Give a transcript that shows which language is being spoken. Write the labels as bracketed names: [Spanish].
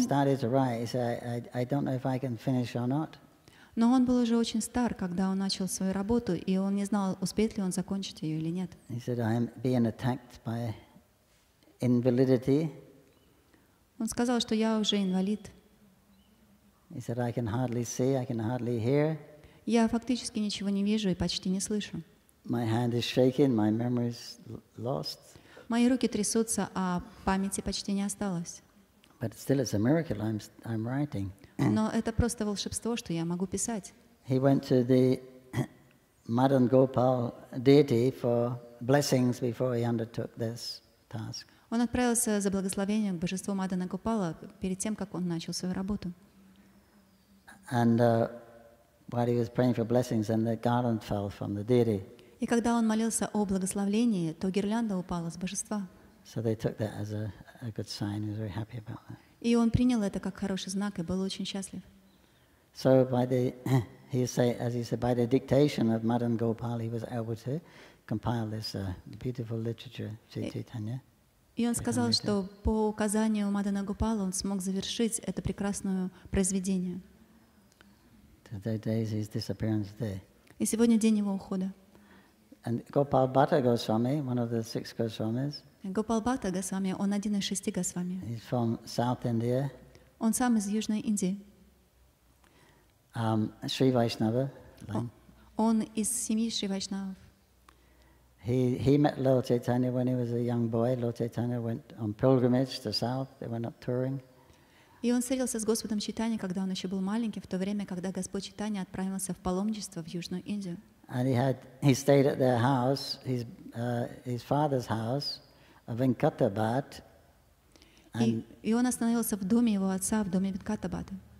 [English] started to write, he said, I don't know if I can finish or not. [Russian] но он был уже очень стар, когда он начал свою работу, и он не знал, успеет ли он закончить ее или нет. [English] He said, I'm being attacked by invalidity. [Russian] Он сказал, что я уже инвалид. [English] He said, I can hardly see, I can hardly hear. [Russian] Я фактически ничего не вижу и почти не слышу. [English] My hand is shaking, my memory is lost. [Russian] Мои руки трясутся, а памяти почти не осталось. [English] But still it's a miracle I'm writing. [Russian] Но это просто волшебство, что я могу писать. [English] He went to the Madan Gopal deity for blessings before he undertook this task. [Russian] Он отправился за благословением к божеству Мадана Гопала перед тем, как он начал свою работу. [English] And while he was praying for blessings, and the garland fell from the deity. [Russian] И когда он молился о благословении, то гирлянда упала с божества. [English] So they took that as a good sign. He was very happy about that. [Russian] И он принял это как хороший знак и был очень счастлив. [English] So by the, as he said, by the dictation of Madan Gopal, he was able to compile this beautiful literature, Chaitanya. [Russian] И он сказал, что по указанию Мадана Гопала он смог завершить это прекрасное произведение. [English] Today is his disappearance day. [Russian] И сегодня день его ухода. [English] And Gopal Bhatta Goswami, one of the 6 Goswamis, [Russian] Гопал Бхатта Госвами, он один из 6 Госвами. [English] he's from South India, [Russian] Он сам из Южной Индии. [English] Sri Vaishnava line. [Russian] Он из семьи Шри Вайшнавов. [English] He met Lord Chaitanya when he was a young boy. Lord Chaitanya went on pilgrimage to South. They went up touring. [Russian] И он встретился с Господом Чайтаньей, когда он еще был маленький, в то время, когда Господь Чайтанья отправился в паломничество в Южную Индию. [English] And he stayed at their house, his father's house, Venkatabat. [Russian] И он остановился в доме его отца, в доме Венкатабата.